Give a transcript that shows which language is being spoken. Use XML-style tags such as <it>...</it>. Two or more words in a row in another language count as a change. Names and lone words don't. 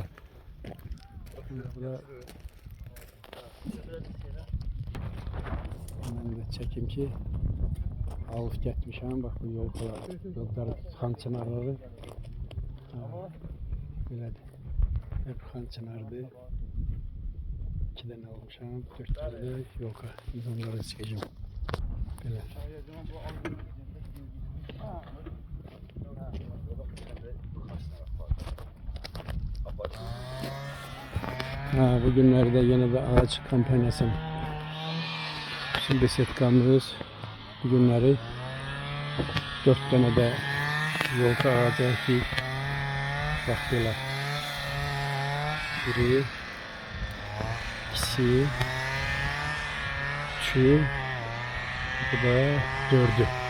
<az>Bu da mən də çəkim ki alıb getmişəm. Bax bu yollar Xan Çınarları. Belədir. Hep Xan Çınardır. 2 dənə almışam, 4 dənə də yolka. Biz onları çəkəcəm. Belə.</az> <tr>Bu günlerde yine de ağaç kampanyasının bütün besetkamız bu günleri 4 tane de yolka ağacı ekip bak böyle 1, 2, 3, bu da 4'ü.</tr>